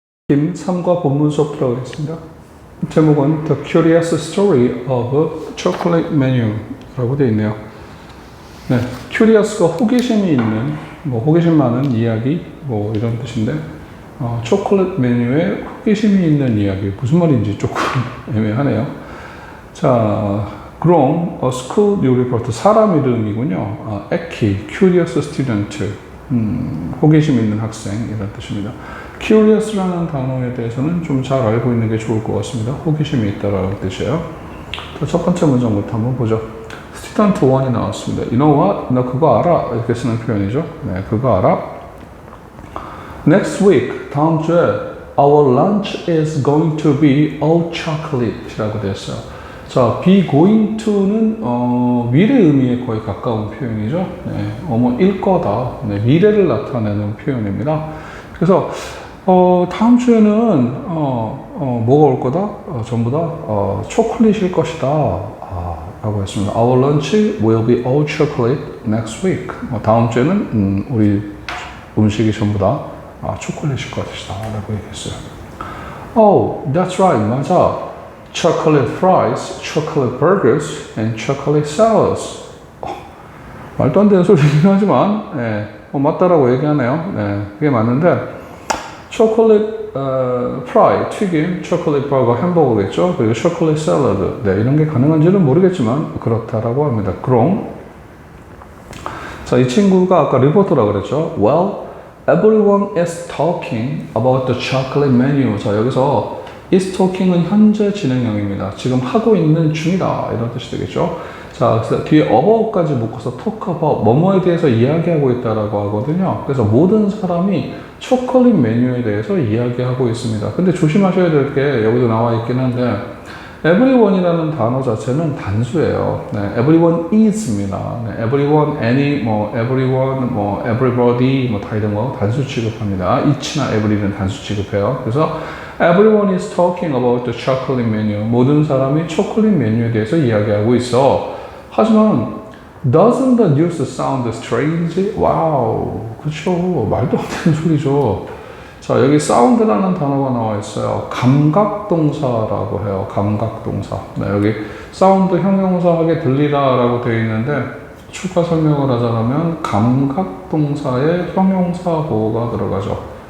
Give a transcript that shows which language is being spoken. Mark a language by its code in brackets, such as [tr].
[ko] 3과 본문 수업 들어가겠습니다. 제목은 [en] The Curious Story of Chocolate Menu [ko] 라고 되어 있네요. 네, curious가 호기심이 있는, 호기심 많은 이야기, 이런 뜻인데, 초콜릿 메뉴에 호기심이 있는 이야기. 무슨 말인지 조금 애매하네요. [en] 자, grown, a school new report. [ko] 사람 이름이군요. [en] 에키, curious student. [ko] 호기심 있는 학생, 이런 뜻입니다. curious라는 단어에 대해서는 좀 잘 알고 있는 게 좋을 것 같습니다. 호기심이 있다라는 뜻이에요. 첫 번째 문장부터 한번 보죠. student 1이 나왔습니다. [en] You know what? [ko] 너 그거 알아? 이렇게 쓰는 표현이죠. 네, 그거 알아? [en] Next week, [ko] 다음 주에 [en] our lunch is going to be all chocolate [ko] 이라고 되었어요. 자, be going to는 미래 의미에 거의 가까운 표현이죠. 네, 일 거다. 네, 미래를 나타내는 표현입니다. 그래서 다음 주에는 뭐가 올 거다? 전부 다 초콜릿일 것이다. 라고 했습니다. [en] Our lunch will be all chocolate next week. [ko] 다음 주에는 우리 음식이 전부 다 초콜릿일 것이다. 라고 얘기했어요. [en] Oh, that's right. [ko] 맞아. [en] Chocolate fries, chocolate burgers, and chocolate salads. [ko] 말도 안 되는 소리긴 하지만 맞다라고 얘기하네요. 네, 그게 맞는데 초콜릿 프라이, 튀김, 초콜릿 버거, 햄버거겠죠. 그리고 초콜릿 샐러드. 네, 이런 게 가능한지는 모르겠지만 그렇다라고 합니다. 그럼 자, 이 친구가 아까 리포터라고 그랬죠. [en] Well, everyone is talking about the chocolate menu. [ko] 자, 여기서 is talking은 현재 진행형입니다. 지금 하고 있는 중이다. 이런 뜻이 되겠죠. 자, 그래서 뒤에 about까지 묶어서 talk about, 뭐뭐에 대해서 이야기하고 있다라고 하거든요. 그래서 모든 사람이 초콜릿 메뉴에 대해서 이야기하고 있습니다. 근데 조심하셔야 될 게 여기도 나와 있긴 한데 everyone이라는 단어 자체는 단수예요. 네, everyone is입니다. 네, everyone, any, everyone, everybody, 다 이런 거 단수 취급합니다. each나 every는 단수 취급해요. [en] 그래서 everyone is talking about the chocolate menu. [ko] 모든 사람이 초콜릿 메뉴에 대해서 이야기하고 있어. [en] 하지만 doesn't the news sound strange? [ko] 와우, 그렇죠. 말도 안 되는 소리죠. 자, 여기 sound라는 단어가 나와 있어요. 감각동사라고 해요. 감각동사. 네, 여기 sound 형용사하게 들리다라고 되어 있는데 추가 설명을 하자면 감각동사에 형용사 보호가 들어가죠.